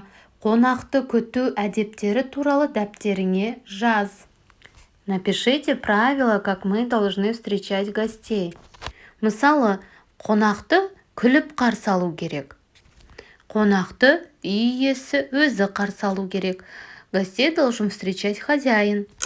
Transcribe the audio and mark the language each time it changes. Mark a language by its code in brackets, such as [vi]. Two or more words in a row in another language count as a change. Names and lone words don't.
[kk] Қонақты күту әдептері туралы дәптеріңе жаз. [ru] Напишите правила, как мы должны встречать гостей. [kk] Мысалы, қонақты күліп қарсы алу керек. Қонақты үй иесі өзі қарсы алу керек. [ru] Гостей должен встречать хозяин.